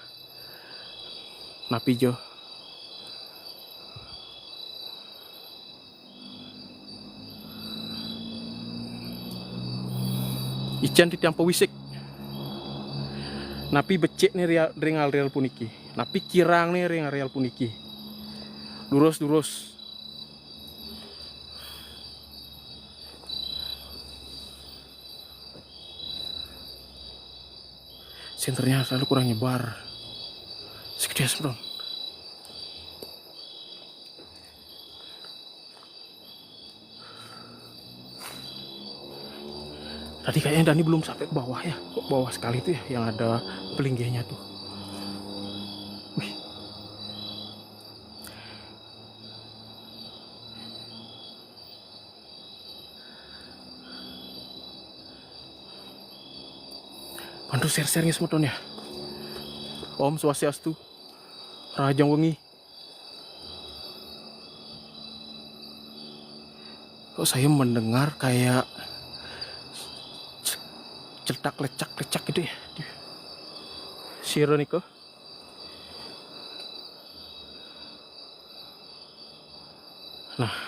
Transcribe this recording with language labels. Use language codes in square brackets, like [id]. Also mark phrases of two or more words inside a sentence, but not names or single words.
[ban] Napi jo. Ican di tiang pewisik. Napi becek nih ring areal puniki. Napi kirang nih ring areal puniki. Durus. [id] Senternya selalu kurang nyebar. Segede sebelum. Tadi kayaknya Dani belum sampai ke bawah ya. Kok bawah sekali tuh ya yang ada pelinggihnya tuh. Wih. Bantu share-share-nya semua ya. [ban] Om Swastiastu. Rahajang wengi. [id] Kok saya mendengar kayak cetak lecak gitu ya. Siro Niko. Nah.